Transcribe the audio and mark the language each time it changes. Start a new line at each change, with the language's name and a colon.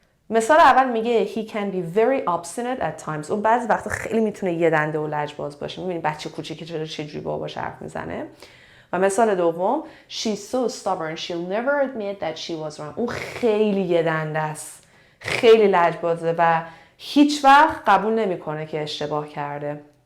Persian: مثال اول میگه
English: he can be very obstinate at times.
Persian: اون بعضی وقتا خیلی میتونه یه دنده و لجباز باشه. میبینی بچه کوچیکی چجوری باباش حرف میزنه. و مثال دوم
English: she's so stubborn she'll never admit that she was wrong.
Persian: اون خیلی یه دنده است، خیلی لجبازه و هیچ وقت قبول نمیکنه که اشتباه کرده.